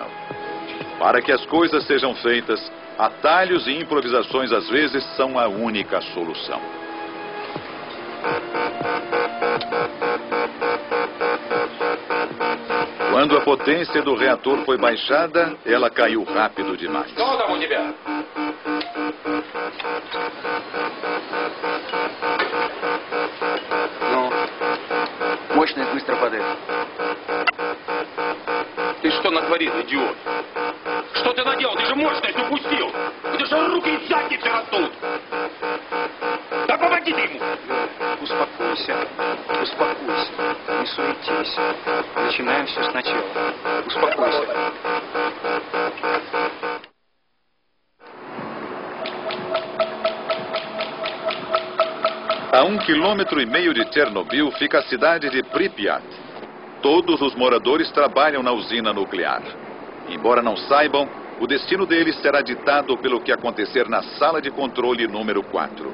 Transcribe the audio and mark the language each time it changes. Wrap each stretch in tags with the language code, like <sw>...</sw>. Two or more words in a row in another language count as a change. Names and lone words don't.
<pt>Para que as coisas sejam feitas, atalhos e improvisações às vezes são a única solução. Quando a potência do reator foi baixada, ela caiu rápido demais.</pt> <ru>Мощность быстро падает. Ты что натворил, идиот? Что ты наделал? Ты же мощность упустил! Где же руки и задницы растут? Да помоги ты ему! Успокойся, успокойся, не суетись. Начинаем все сначала. Успокойся.</ru> <pt>A 1,5 km de Chernobyl fica a cidade de Pripyat. Todos os moradores trabalham na usina nuclear. Embora não saibam, o destino deles será ditado pelo que acontecer na sala de controle número 4.</pt>